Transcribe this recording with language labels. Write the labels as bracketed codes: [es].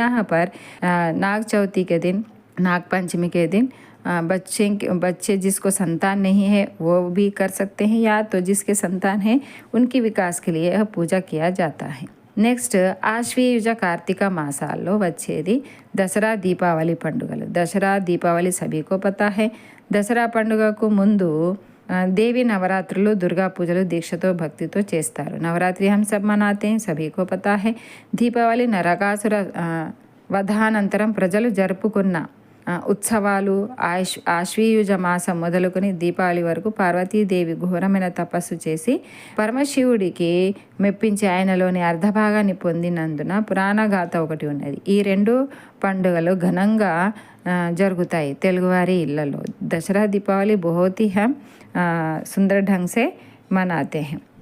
[hi] यहाँ पर नाग चौथी के दिन नाग पंचमी के दिन बच्चे जिसको संतान नहीं है वो भी कर सकते हैं, या तो जिसके संतान है उनकी विकास के लिए यह पूजा किया जाता है। [te] నెక్స్ట్ ఆశ్వీయుజ కార్తీక మాసాల్లో వచ్చేది దసరా దీపావళి పండుగలు। [hi] దసరా దీపావళి सभी को पता है। [te] దసరా పండుగకు ముందు देवी नवरात्रुలు दुर्गा పూజలు దీక్షతో భక్తితో చేస్తారు। [hi] నవరాత్రి हम सब मनाते हैं, सभी को पता है। [te] దీపావళి నరకాసుర వధానంతరం ప్రజలు జరుపుకున్న ఉత్సవాలు। ఆశ్వీయుజ మాసం మొదలుకొని దీపావళి వరకు పార్వతీదేవి ఘోరమైన తపస్సు చేసి పరమశివుడికి మెప్పించి ఆయనలోని అర్ధభాగాన్ని పొందినందున పురాణ గాథ ఒకటి ఉన్నది। ఈ రెండు పండుగలు ఘనంగా జరుగుతాయి తెలుగువారి ఇళ్లలో। [hi] దసరా దీపావళి बहुत ही हम सुंदर ढंग से मनाते हैं।